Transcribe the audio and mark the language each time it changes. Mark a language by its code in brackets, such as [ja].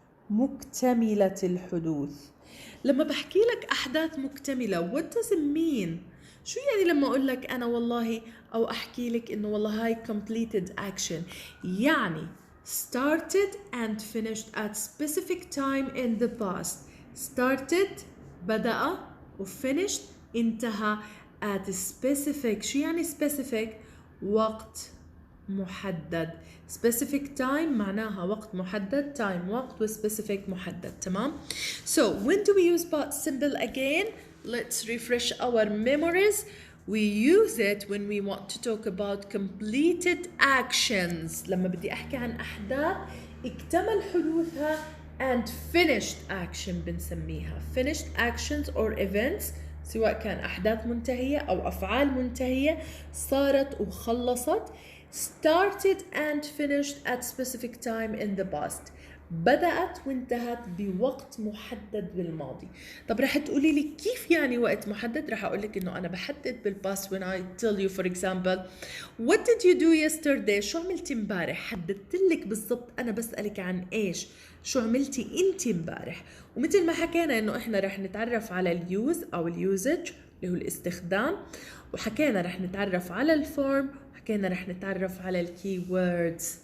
[ar] مكتملة الحدوث. لما بحكي لك أحداث مكتملة [en] what does it mean؟ [ar] شو يعني لما أقول لك أنا والله أو أحكي لك إنه والله هاي [en] completed action، [ar] يعني [en] started and finished at specific time in the past. started بدأ و finished انتهى at specific. [ar] شو يعني specific؟ وقت محدد. specific time معناها وقت محدد، time وقت و specific محدد. تمام. [en] So when do we use past simple again? Let's refresh our memories. We use it when we want to talk about completed actions. [ar] لما بدي أحكي عن أحداث اكتمل حدوثها [en] and finished action [ar] بنسميها [en] finished actions or events، [ar] سواء كان أحداث منتهية أو أفعال منتهية صارت وخلصت. [en] started and finished at specific time in the past. [ar] بدأت وانتهت بوقت محدد بالماضي. طب رح تقولي لي كيف يعني وقت محدد؟ رح أقول لك إنه أنا بحدد بالباست [en] when I tell you for example what did you do yesterday؟ [ar] شو عملتي امبارح؟ حددت لك بالضبط. أنا بسألك عن إيش؟ شو عملتي أنت امبارح؟ ومثل ما حكينا إنه إحنا رح نتعرف على اليوز أو اليوزج اللي هو الاستخدام، وحكينا رح نتعرف على الفورم، حكينا رح نتعرف على الكي ووردز.